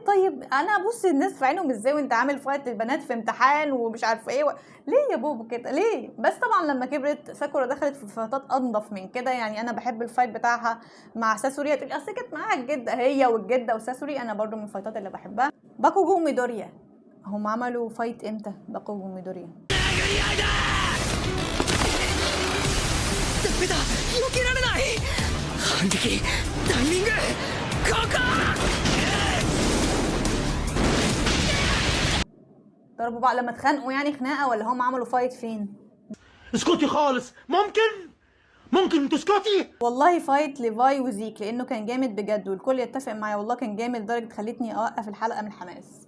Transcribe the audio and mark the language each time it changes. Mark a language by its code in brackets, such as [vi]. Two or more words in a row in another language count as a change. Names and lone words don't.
[ar] طيب انا ابص الناس في عينهم ازاي وانت عامل فايت للبنات في امتحان ومش عارفه ايه ليه يا بابا كده ليه؟ بس طبعا لما كبرت ساكورا دخلت في فايتات انضف من كده. يعني انا بحب الفايت بتاعها مع ساسوري، هتقولي اصل كانت معاها الجده، هي والجده وساسوري انا برضو من الفايتات اللي بحبها. باكوجو ميدوريا، هم عملوا فايت امتى باكوجو ميدوريا؟ [ja] ダメだ、避けられない。反撃タイミングここ。 [ar] ضربوا بعض لما اتخانقوا يعني خناقه، ولا هم عملوا فايت فين؟ اسكتي خالص، ممكن تسكتي. والله فايت ليفاي وزيك، لانه كان جامد بجد والكل يتفق معايا، والله كان جامد لدرجه خلتني اوقف الحلقه من الحماس.